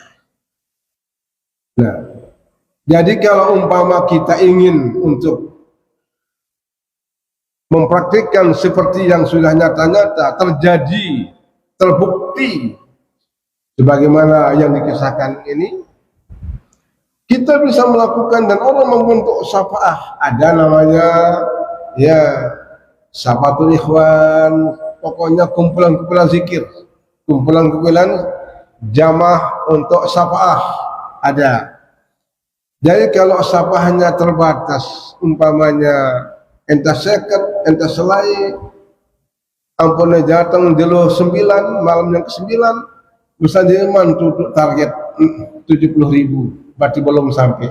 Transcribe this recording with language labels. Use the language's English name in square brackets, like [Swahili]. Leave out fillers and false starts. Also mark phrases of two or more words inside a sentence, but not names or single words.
[Indonesian] Nah, jadi kalau umpama kita ingin untuk mempraktikkan seperti yang sudah nyata-nyata terjadi, terbukti sebagaimana yang dikisahkan ini, kita bisa melakukan dan orang membentuk syafaah. Ada namanya ya sahabatul ikhwan, pokoknya kumpulan-kumpulan zikir, kumpulan-kumpulan jamaah untuk syafaah ada. Jadi kalau syafaahnya terbatas, umpamanya entah seket, entah selai, ampunnya datang dulu 9, malam yang ke-9, bisa diiman untuk target 70.000, berarti belum sampai.